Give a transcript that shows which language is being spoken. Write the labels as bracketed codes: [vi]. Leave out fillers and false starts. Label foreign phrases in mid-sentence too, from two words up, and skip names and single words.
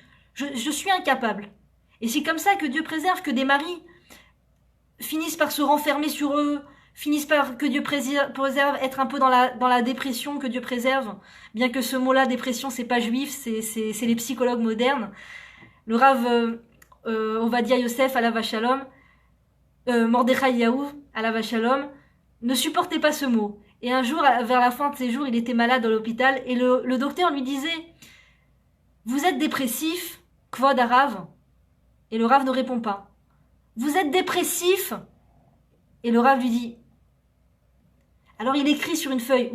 [fr] Je suis incapable. Et c'est comme ça que Dieu préserve que des maris finissent par se renfermer sur eux, finissent par que Dieu préserve être un peu dans la dépression, que Dieu préserve, bien que ce mot-là, dépression, c'est pas juif, c'est les psychologues modernes. Le Rav Ovadia Yosef, [he] עליו השלום, [fr] Mordechai Yaouv, [he] עליו השלום, [fr] ne supportait pas ce mot. Et un jour, vers la fin de ses jours, il était malade à l'hôpital, et le docteur lui disait « Vous êtes dépressif, [he] כבוד הרב ?» [fr] Et le Rav ne répond pas. Vous êtes dépressif? Et le Rav lui dit. Alors il écrit sur une feuille.